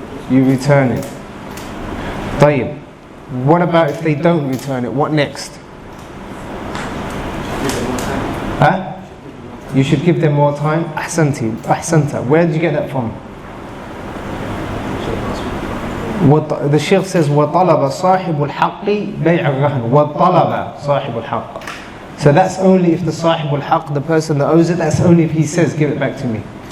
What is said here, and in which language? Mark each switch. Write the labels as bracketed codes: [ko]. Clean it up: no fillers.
[en] You return it. طيب. What about if they don't return it? What next? You should give them more time. Ahsanta. Where did you get that from? The Shaykh says [ar] وَطَلَبَ صَاحِبُ الْحَقِّ بَيْعَ الرَّهْنِ وَطَلَبَ صَاحِبُ الْحَقِّ. [en] So that's only if the [ar] صاحب الحق, [en] the person that owes it, that's only if he says give it back to me.